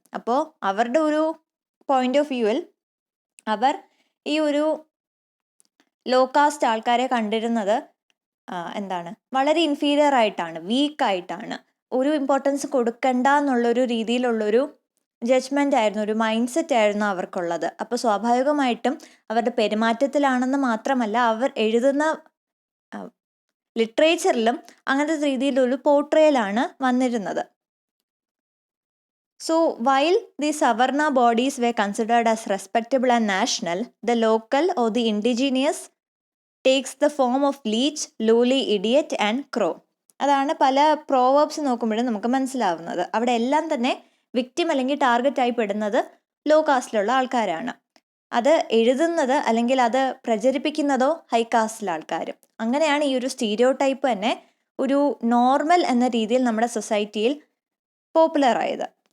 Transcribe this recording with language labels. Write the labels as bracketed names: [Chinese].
[Malayalam] അപ്പോൾ അവരുടെ ഒരു പോയിന്റ് ഓഫ് വ്യൂവിൽ അവർ ഈ ഒരു ലോ കാസ്റ്റ് ആൾക്കാരെ കണ്ടിരുന്നത് വളരെ ഇൻഫീരിയർ ആയിട്ടാണ്, വീക്കായിട്ടാണ്, ഒരു ഇമ്പോർട്ടൻസ് കൊടുക്കണ്ട എന്നുള്ളൊരു രീതിയിലുള്ളൊരു ജഡ്ജ്മെൻ്റ് ആയിരുന്നു, ഒരു മൈൻഡ് സെറ്റ് ആയിരുന്നു അവർക്കുള്ളത്. അപ്പോൾ സ്വാഭാവികമായിട്ടും അവരുടെ പെരുമാറ്റത്തിലാണെന്ന് മാത്രമല്ല അവർ എഴുതുന്ന ലിറ്ററേച്ചറിലും അങ്ങനത്തെ രീതിയിലൊരു പോർട്രേലാണ് വന്നിരുന്നത്. [English] So while the Savarna bodies were considered as respectable and national, the local or the indigenous takes the form of leech, lowly idiot and crow. [Malayalam] അതാണ് പല പ്രോവേർബ്സ് നോക്കുമ്പോഴും നമുക്ക് മനസ്സിലാവുന്നത്. അവിടെ എല്ലാം തന്നെ വിക്ടിം അല്ലെങ്കിൽ ടാർഗറ്റ് ആയി പെടുന്നത് ലോ കാസ്റ്റിലുള്ള ആൾക്കാരാണ്. അത് എഴുതുന്നത് അല്ലെങ്കിൽ അത് പ്രചരിപ്പിക്കുന്നതോ ഹൈ കാസ്റ്റിലെ ആൾക്കാരും. അങ്ങനെയാണ് ഈ ഒരു സ്റ്റീരിയോ ടൈപ്പ് തന്നെ ഒരു നോർമൽ എന്ന രീതിയിൽ നമ്മുടെ സൊസൈറ്റിയിൽ പോപ്പുലർ ആയത്.